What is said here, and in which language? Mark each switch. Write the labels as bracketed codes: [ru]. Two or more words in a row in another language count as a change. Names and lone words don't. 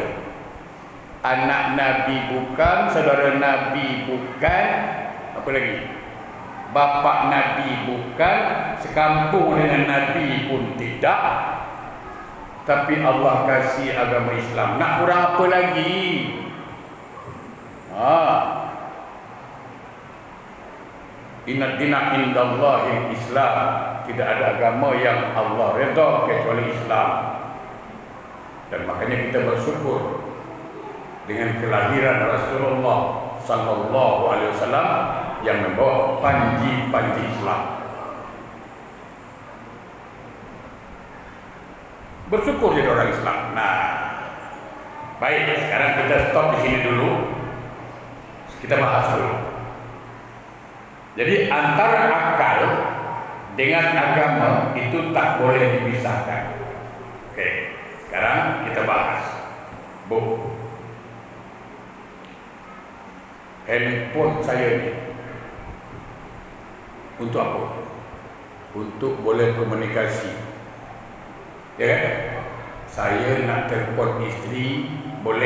[ms] Anak Nabi bukan, saudara Nabi bukan, apa lagi? Bapa Nabi bukan, sekampung dengan Nabi pun tidak. Tapi Allah kasih agama Islam. Nak kurang apa lagi? [ar] إن دين عند الله الإسلام. [ms] Tidak ada agama yang Allah redha kecuali Islam. Dan makanya kita bersyukur dengan kelahiran Rasulullah [ar] صلى الله عليه وسلم [ms] yang membawa panji-panji Islam. Bersyukur jadi orang Islam. Nah, baik, sekarang kita stop di sini dulu. Kita bahas dulu. Jadi antara akal dengan agama itu tak boleh dipisahkan. Oke, sekarang kita bahas. Bu, handphone saya ni untuk apa? Untuk boleh komunikasi. Ya kan? Saya nak telefon isteri, boleh.